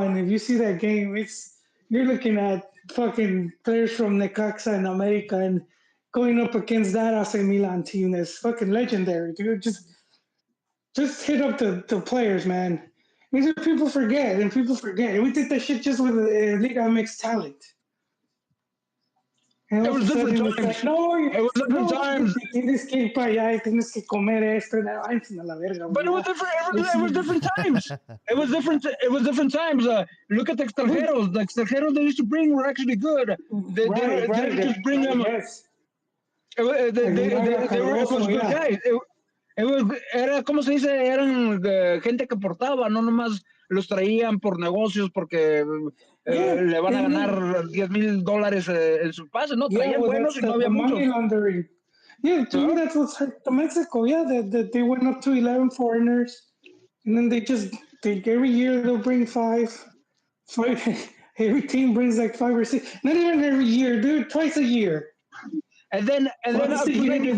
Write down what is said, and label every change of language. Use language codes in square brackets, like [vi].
[en] And if you see that game, you're looking at fucking players from Necaxa and America and going up against that AC Milan team that's fucking legendary, dude. Just hit up the players, man. These are people forget. We did that shit just with Liga MX talent. And it was different times. Like, it was different times. [es] Tienes que ir para allá, tienes que comer esto. La verga, [en] but it was different. It was different times. It was different. It was different times. Look at the extranjeros. The extranjeros they used to bring were actually good. They didn't just bring them. Yes. They were good guys. [es] Era como se dice, eran gente que portaba, no nomás los traían por negocios porque le van a ganar $10,000 en su pase, no, traían buenos y no había muchos. [en] Yeah, to me that's what's hurt to Mexico. Yeah, that they went up to 11 foreigners, and then every year they'll bring five. Every team brings like 5 or 6. Not even every year, dude. Twice a year. And then up to